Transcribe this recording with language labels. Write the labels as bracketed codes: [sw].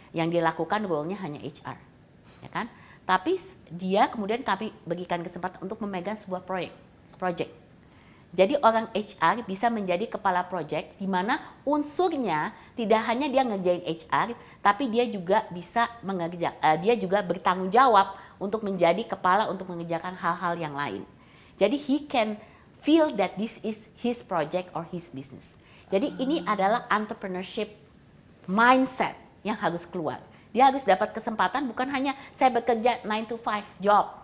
[id] Yang dilakukan role-nya hanya HR, ya kan? Tapi dia kemudian kami berikan kesempatan untuk memegang sebuah project. Jadi orang HR bisa menjadi kepala project di mana unsurnya tidak hanya dia ngerjain HR, tapi dia juga bisa dia juga bertanggung jawab untuk menjadi kepala untuk mengerjakan hal-hal yang lain. Jadi [en] he can feel that this is his project or his business. [id] Jadi ini adalah entrepreneurship mindset yang harus keluar. Dia harus dapat kesempatan bukan hanya saya bekerja 9 to 5 job.